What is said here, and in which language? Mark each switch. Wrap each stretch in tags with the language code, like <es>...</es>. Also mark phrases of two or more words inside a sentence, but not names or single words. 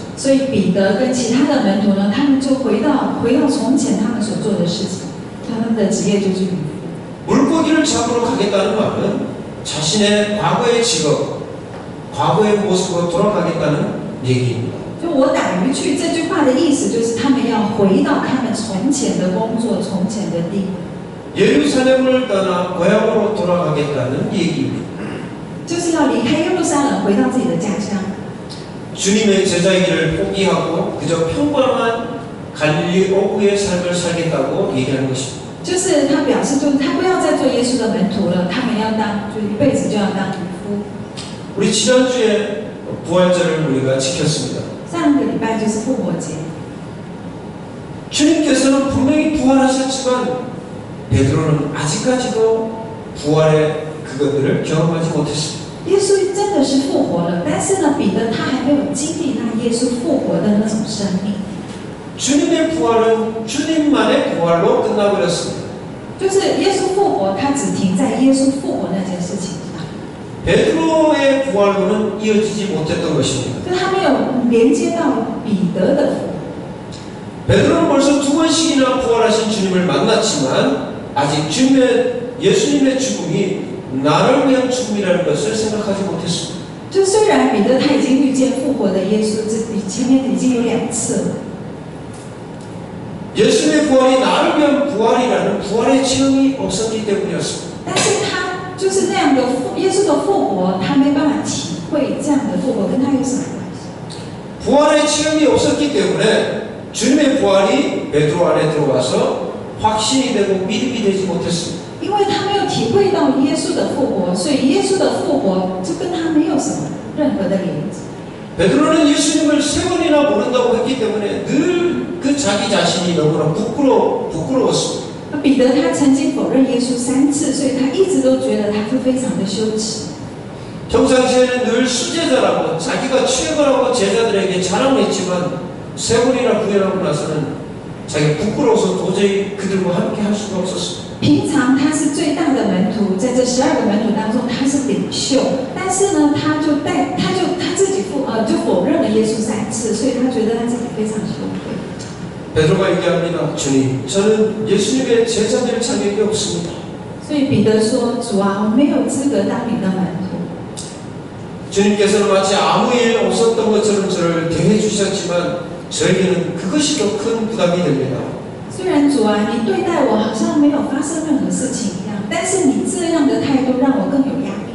<zh>所以彼得跟其他的门徒呢，他们就回到从前他们所做的事情，他们的职业就是渔夫。</zh> <ko>물고기를 잡으러 가겠다는 말은 자신의 과거의 직업, 과거의 모습으로 돌아가겠다는 얘기입니다.</ko> <zh>就我打鱼去这句话的意思，就是他们要回到他们从前的工作、从前的地。</zh> <ko>예루살렘을 떠나 고향으로 돌아가겠다는 얘기입니다.</ko> <zh>就是要离开耶路撒冷，回到自己的家乡。</zh> <ko>주님의 제자이기를 포기하고 그저 평범한 갈릴리 어부의 삶을 살겠다고 얘기하는 것입니다.</ko> <zh>就是他表示，就是他不要再做耶稣的门徒了，他们要当，就一辈子就要当渔夫。</zh> <ko>우리 지난주에 부활절을 우리가 지켰습니다.</ko> <zh>上个礼拜就是复活节，</zh> <ko>주님께서는 분명히 부활하셨지만 베드로는 아직까지도 부활의 그것들을 경험하지 못했습니다.</ko> <zh>耶稣真的是复活了，但是呢，彼得他还没有经历那耶稣复活的那种生命。</zh> <ko>주님의 부활은 주님만의 부활로 끝나버렸습니다.</ko> <zh>就是耶稣复活，他只停在耶稣复活那件事情上，</zh> <ko>베드로의 부활로는 이어지지 못했던 것입니다.</ko> <zh>就他没有连接到彼得的复活。</zh> <ko>베드로는 벌써 2번씩이나 부활하신 주님을 만났지만 아직 예수님의 죽음이 나를 위한 죽음이라는 것을 생각하지 못했습니다.</ko> <zh>就虽然彼得他已经遇见复活的耶稣，前面已经有2次了。</zh> <ko>예수님의 부활이 나를 위한 부활이라는 부활의 체험이 없었기 때문이었습니다.</ko> <zh>但是他就是那样的耶稣的复活，他没办法体会这样的复活跟他有什么关系？</zh> <ko>부활의 체험이 없었기 때문에 주님의 부활이 베드로 안에 들어와서 확신이 되고 믿음이 되지 못했습니다.</ko> <zh>因为他没有体会到耶稣的复活，所以耶稣的复活就跟他没有什么任何的连接。</zh> <ko>베드로는 예수님을 3번이나 모른다고 했기 때문에 늘 그 자기 자신이 너무나 부끄러웠습니다.</ko> <zh>彼得他曾经否认耶稣3次，所以他一直都觉得他是非常的羞耻。</zh> <ko>평상시에는 늘 수제자라고 자기가 최고라고 제자들에게 자랑했지만 3번이나 부인하고 나서는 자기 부끄러워서 도저히 그들과 함께 할 수가 없었습니다.</ko> <zh>平常他是最大的门徒，在这12个门徒当中他是领袖，但是呢，他自己就否认了耶稣3次，所以他觉得他自己非常羞愧。</zh> <ko>베드로가 얘기합니다. 주님, 저는 예수님의 제자 될 자격이 없습니다.</ko> <zh>所以彼得说：“主啊，我没有资格当你的门徒。”</zh> <ko>주님께서는 마치 아무 일 없었던 것처럼 저를 대해 주셨지만 저에게는 그것이 더 큰 부담이 됩니다.</ko> <zh>虽然主啊，你对待我好像没有发生任何事情一样，但是你这样的态度让我更有压力。</zh>